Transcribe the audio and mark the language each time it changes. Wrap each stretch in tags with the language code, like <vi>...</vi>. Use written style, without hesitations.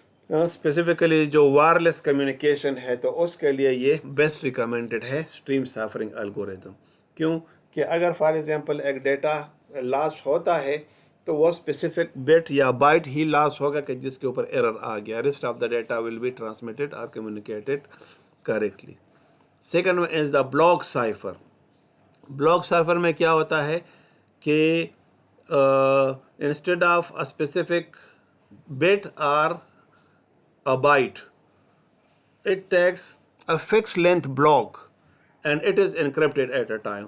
<ur>Specifically جو wireless communication ہے تو اس کے لیے یہ بیسٹ ریکمینڈڈ ہے اسٹریم سائفرنگ الگوریتم. کیوں کہ اگر فار ایگزامپل ایک ڈیٹا لاس ہوتا ہے تو وہ اسپیسیفک بٹ یا بائٹ ہی لاس ہوگا کہ جس کے اوپر ایرر آ گیا،</ur> <en>Rest of the data will be transmitted اور communicated correctly. Second one is the block cipher.</en> <ur>Block cipher میں کیا ہوتا ہے کہ</ur> <en>Instead of a specific bit or a byte, it takes a fixed length block and it is encrypted at a time.</en>